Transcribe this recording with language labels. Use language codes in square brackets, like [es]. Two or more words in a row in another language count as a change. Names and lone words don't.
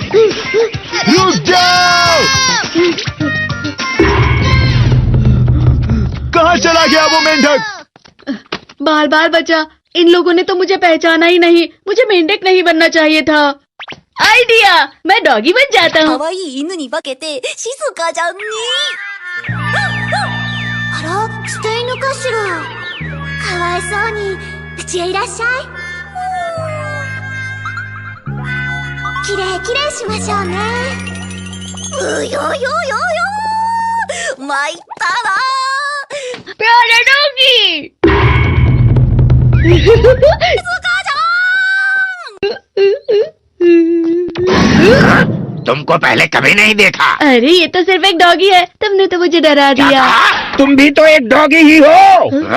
[hi] रुक जाओ। कहाँ चला गया वो मेंढक? बाल बाल बचा, इन लोगों ने तो मुझे पहचाना ही नहीं। मुझे मेंढक नहीं बनना चाहिए था। आइडिया, मैं डॉगी बन जाता हूँ। [ja] 可愛い犬に化けて静かじゃんに。あら、捨て犬かしら。かわいそうに、うちへいらっしゃい。きれいきれいしましょうね。うよよよよ参ったな。 [hi] प्यारा डॉगी। तुमको पहले कभी नहीं देखा। अरे ये तो सिर्फ एक डॉगी है, तुमने तो मुझे डरा दिया। तुम भी तो एक डॉगी ही हो।